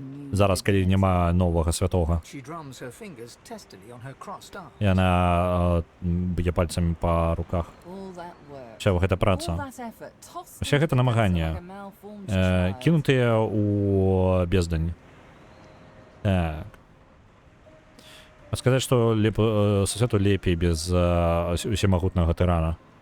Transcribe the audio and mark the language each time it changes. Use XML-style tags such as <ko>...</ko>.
<be>Зараз, калі няма новага святога.</be> <en>she drums her fingers testily on her crossed arm.</en> <be>Яна б'е пальцамі па руках. Уся гэта праца. Усе гэта намаганне кінутыя ў бездань. Так. Сказаць, што сусвету лепей без усемагутнага тырана.</be>